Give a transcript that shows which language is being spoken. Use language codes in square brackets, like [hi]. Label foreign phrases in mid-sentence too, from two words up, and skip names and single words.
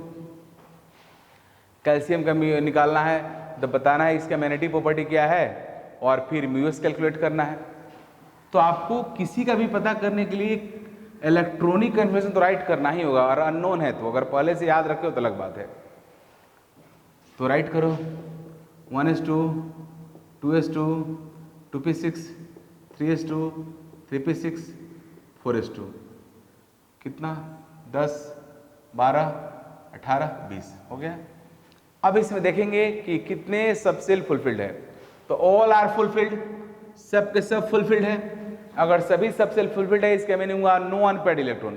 [hi] कैल्शियम का निकालना है तो बताना है इसका [en] magnetic property [hi] क्या है और फिर म्यूएस कैलकुलेट करना है। तो आपको किसी का भी पता करने के लिए [en] electronic confirmation [hi] तो राइट करना ही होगा, और अननोन है तो अगर पहले से याद रखे हो तो अलग बात है। तो राइट करो 1s2 2s2 2p6 3s2 3p6 4s2, कितना 10 12 18 20 हो गया। अब इसमें देखेंगे कि कितने [en] subshell fulfilled [hi] है। तो [en] all are fulfilled, [hi] सब के सब फुलफिल्ड है। अगर सभी [en] subshell fulfilled [hi] है इसका मीनिंग हुआ [en] no unpaired electron.